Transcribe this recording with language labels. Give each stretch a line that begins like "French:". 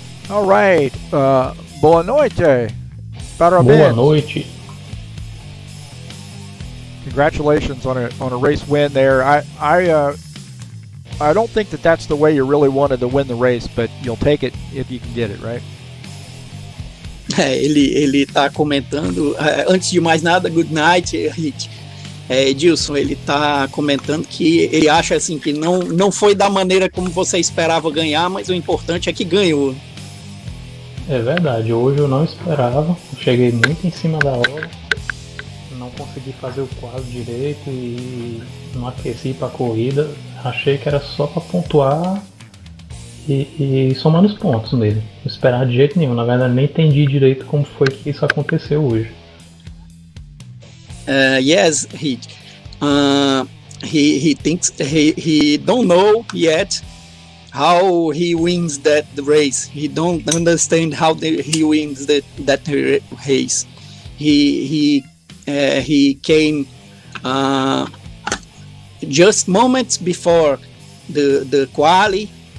English: All right.
Portuguese: Boa noite. Parabéns. Boa noite.
English: Congratulations on a race win there. I don't think that's the way you really wanted to win the race, but you'll take it if you can get it, right?
Portuguese: Ele tá comentando, antes de mais nada,
English: good night,
Portuguese: Heath. Edilson, ele tá comentando que ele acha assim que não foi da maneira como você esperava ganhar, mas o importante é que ganhou. É verdade, hoje eu não esperava, cheguei muito em cima da hora, não consegui fazer o quadro direito e não aqueci para a corrida, achei que era só para pontuar e somando os pontos nele, não esperava de jeito nenhum, na verdade nem entendi direito como foi que isso aconteceu hoje.
English: Yes, Heath, he thinks he don't know yet how he wins that race. He don't understand how he wins that race. He came just moments before the quali.